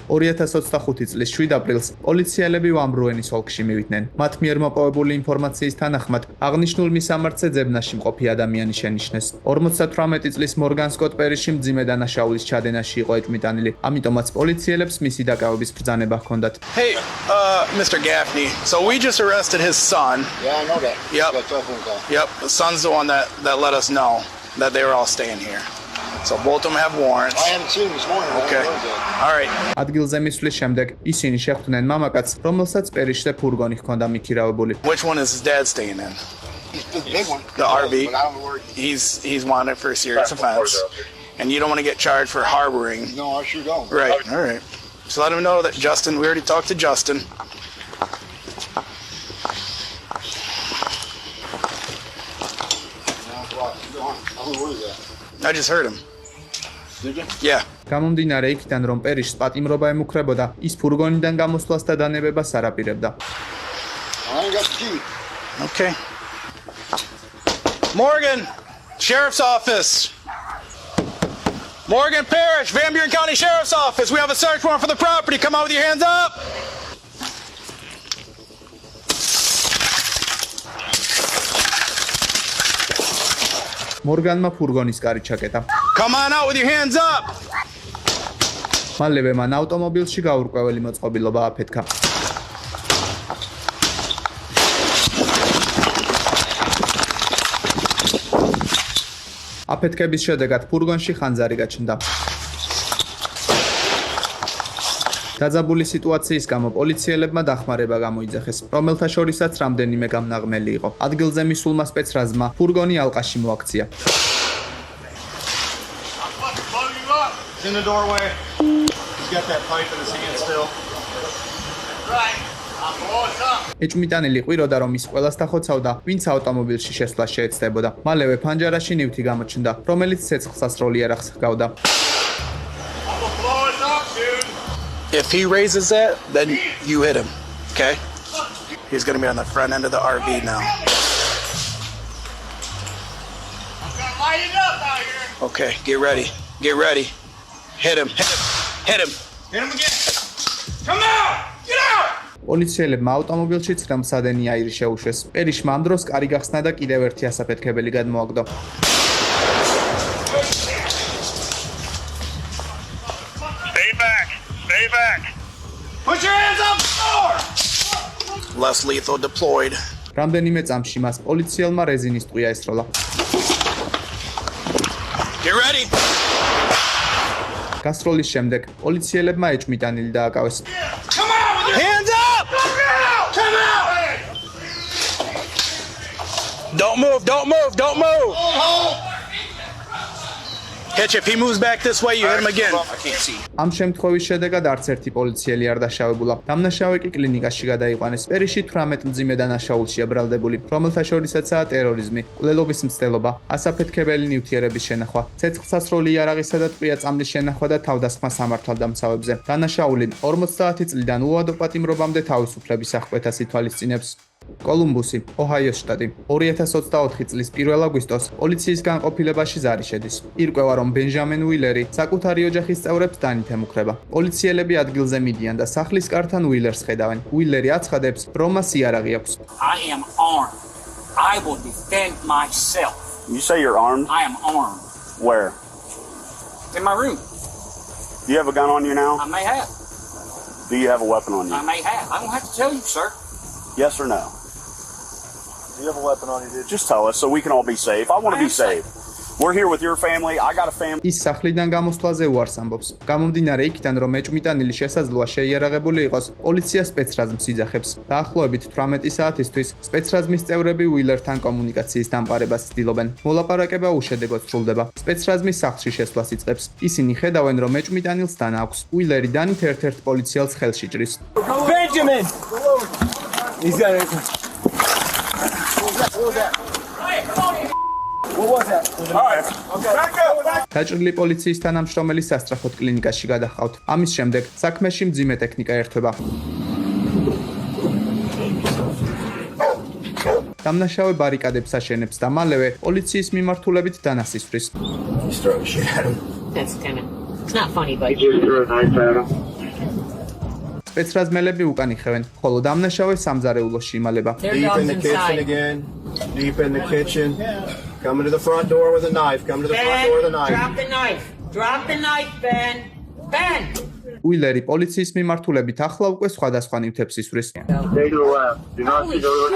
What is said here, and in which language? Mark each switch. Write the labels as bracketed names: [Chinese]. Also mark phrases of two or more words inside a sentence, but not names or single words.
[Georgian] 2025 წლის 7 აპრილს პოლიციელები ვამბრუენის ოლქში მივიდნენ. მათ მიერ მოპოვებული ინფორმაციის თანახმად აღნიშნულ მისამართზე ძებნაში მყოფი ადამიანი შენიშნეს. 58 წლის მორგან სკოტ პერიში მძიმე დანაშაულის ჩადენაში იყო ეჭვმიტანილი. ამიტომაც პოლიციელებს მისი დაკავების ბრძანება ჰქონდათ. [English] Hey, Mr. Gaffney. So we just arrested his son. Yeah, I know that. Yep. Got a telephone call. Yep. The son's the one that let us know that they were all staying here. So both of them have warrants. I haven't seen him this morning. Okay. All right. [Georgian] ადგილზე მისვლის შემდეგ ისინი შეხვდნენ მამაკაცს, რომელსაც პერიშზე ფურგონი ჰქონდა მიქირავებული. [English] Which one is his dad staying in? He's the big one. The RV. But I don't know where He's wanted for a serious offense. And you don't want to get charged for harboring. No, I sure don't. Right. All right. So let him know that Justin, we already talked to Justin. I just heard him. Did you? Yeah. [Georgian] გამომდინარე იქიდან, რომ პერიშს პატიმრობა ემუქრებოდა, ის ფურგონიდან გამოსვლას და დანებებას არ აპირებდა. [English] I ain't got the key. Okay. Morgan, Sheriff's Office. Morgan Parish, Van Buren County Sheriff's Office. We have a search warrant for the property. Come out with your hands up. [Georgian] მორგანმა ფურგონის კარი ჩაკეტა. [English] Come on out with your hands up. [Georgian] მალევე მან ავტომობილში გაურკვეველი მოწყობილობა აფეთქა. აფეთქების შედეგად ფურგონში ხანძარი გაჩნდა. დაძაბული სიტუაციის გამო პოლიციელებმა დახმარება გამოიძახეს, რომელთა შორისაც რამდენიმე გამნაღმელი იყო. ადგილზე მისულმა სპეცრაზმა ფურგონი ალყაში მოაქცია. [English] In the doorway. He's got that pipe in his hand still. Right. I'm blowing up. [Georgian] ეჭვმიტანილი ყვიროდა, რომ ის ყველას დახოცავდა, ვინც ავტომობილში შესვლა შეეცდებოდა. მალევე ფანჯარაში ნივთი გამოჩნდა, რომელიც ცეცხლსასროლი იარაღს ჰგავდა. [English] If he raises that, then you hit him. Okay? He's going to be on the front end of the RV now. I'm gonna light it up out here. Okay, get ready. Get ready. Hit him. Hit him. Hit him. Hit him again. Come out! Get out! [Georgian] პოლიციელებმა ავტომობილში ცხრამსადენი აირი შეუშვეს. პერიშმა ამ დროს კარი გახსნა და კიდევ ერთი ასაფეთქებელი გადმოაგდო. [English] Stay back. Stay back. Put your hands up the door! Less lethal deployed. [Georgian] რამდენიმე წამში მას პოლიციელმა რეზინის ტყვია ესროლა. [English] Get ready. [Georgian] გასროლის შემდეგ პოლიციელებმა ეჭვმიტანილი დააკავეს. [English] Come out with your Hands up! Come out! Come out! Don't move. Don't move. Don't move. Hitch, if he moves back this way, you hit him again. I can't see. [Georgian] ამ შემთხვევის შედეგად არც ერთი პოლიციელი არ დაშავებულა. დამნაშავე კი კლინიკაში გადაიყვანეს. პერიში 18 მძიმე დანაშაულშია ბრალდებული, რომელთა შორისაცაა ტერორიზმი, მკვლელობის მცდელობა, ასაფეთქებელი ნივთიერების შენახვა, ცეცხლსასროლი იარაღისა და ტყვია წამლის შენახვა და თავდასხმა სამართალდამცავებზე. დანაშაული 50 წლიდან უადო პატიმრობამდე თავისუფლების აღკვეთას ითვალისწინებს. კოლუმბუსი, ოჰაიოს შტატი. 2024 წლის 1 აგვისტოს პოლიციის განყოფილებაში ზარი შედის. ირკვევა, რომ ბენჟამენ უილერი საკუთარი ოჯახის წევრებს დანით ემუქრება. პოლიციელები ადგილზე მიდიან და სახლის კართან უილერს ხედავენ. უილერი აცხადებს, რომ მას იარაღი აქვს. [English] I am armed. I will defend myself. You say you're armed? I am armed. Where? In my room. Do you have a gun on you now? I may have. Do you have a weapon on you? I may have. I don't have to tell you, sir. Yes or no? Do you have a weapon on you, dude? Just tell us so we can all be safe. I want to be safe. We're here with your family. I got a family. [Georgian] ის სახლიდან გამოსვლაზე უარს ამბობს. გამომდინარე იქიდან, რომ ეჭვმიტანილი შესაძლოა შეიარაღებული იყოს, პოლიცია სპეცრაზმს იძახებს. დაახლოებით 18 საათისთვის სპეცრაზმის წევრები უილერთან კომუნიკაციის დამყარებას ცდილობენ. მოლაპარაკება უშედეგოდ სრულდება. სპეცრაზმის სახლში შესვლას იწყებს. ისინი ხედავენ, რომ ეჭვმიტანილს დანა აქვს. უილერი დანით ერთ-ერთ პოლიციელს ხელში ჭრის. [English] Benjamin! He's got it. What was that? All right. Okay. Back up. [Georgian] დაჭრილი პოლიციის თანამშრომელი სასწრაფოდ კლინიკაში გადაჰყავთ. ამის შემდეგ საქმეში მძიმე ტექნიკა ერთვება. დამნაშავე ბარიკადებს აშენებს და მალევე პოლიციის მიმართულებით დანას ისვრის. [English] He's throwing shit at him. That's kind of, it's not funny, but. He just threw a knife at him. [Georgian] სპეცრაზმელები უკან იხევენ, ხოლო დამნაშავე სამზარეულოში იმალება. [English] Their Deep dog's in the kitchen inside. again. Deep in the kitchen. Coming to the front door with a knife. Coming to the front door with a Ben, knife. drop the knife. Drop the knife, Ben. Ben. [Georgian] უილერი პოლიციის მიმართულებით ახლა უკვე სხვადასხვა ნივთებს ისვრის. [English] Stay to the left. Do not Holy go. Do